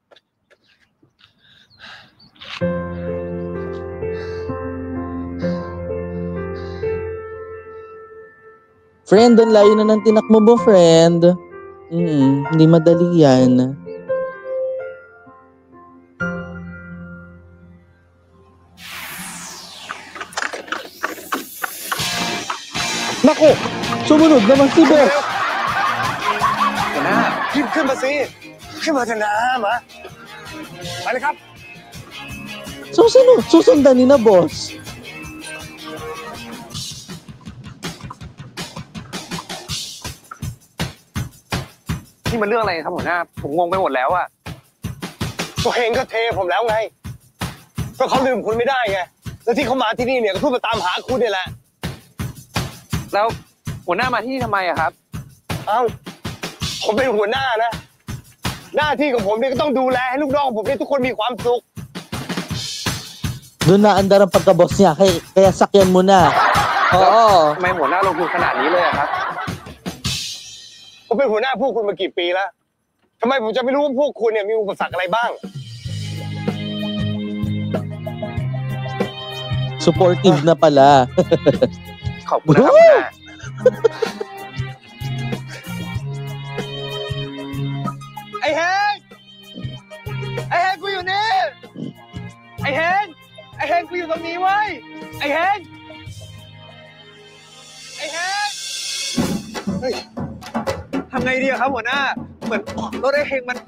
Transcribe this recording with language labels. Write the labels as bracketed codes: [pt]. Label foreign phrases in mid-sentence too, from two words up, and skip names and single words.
[tl] Friend, ang layo na ng tinakbo mo, friend. Hindi madali yan. Naku! Sumunod naman si Boss! [th] หัวหน้ารีบขึ้นมาสิ ขึ้นมาเถอะนะมาไปเลยครับ [tl] Susundan ni na, Boss. [th] นี่มันเรื่องอะไรครับหัวหน้า ผมงงไปหมดแล้วอะตัวเองก็เทผมแล้วไง ก็เขาลืมคุณไม่ได้ไง แล้วที่เขามาที่นี่เนี่ยก็เพื่อมาตามหาคุณนี่แหละ แล้วหัวหน้ามาที่นี่ทำไมอะครับ เอ้า ผมเป็นหัวหน้านะ หน้าที่ของผมเนี่ยก็ต้องดูแลให้ลูกน้องของผมเนี่ยทุกคนมีความสุข [tl] Doon na andar ang pagka-boss niya, kaya sakyan mo na. Oo. [th] ทำไมหัวหน้าลงทุนขนาดนี้เลยอะครับ ผมเป็นหัวหน้าพวกคุณมากี่ปีแล้วทำไมผมจะไม่รู้ว่าพวกคุณเนี่ยมีอุปสรรคอะไรบ้าง [tl] Supportive na pala. [th] ขอบคุณนะครับหัวหน้า ไอ้เฮงไอ้เฮงกูอยู่นี่ ไอ้เฮงไอ้เฮงกูอยู่ตรงนี้เว้ย ไอ้เฮง ไอ้เฮงเฮ้ยทำไงดีครับหัวหน้า เหมือนรถไอ้เฮงมัน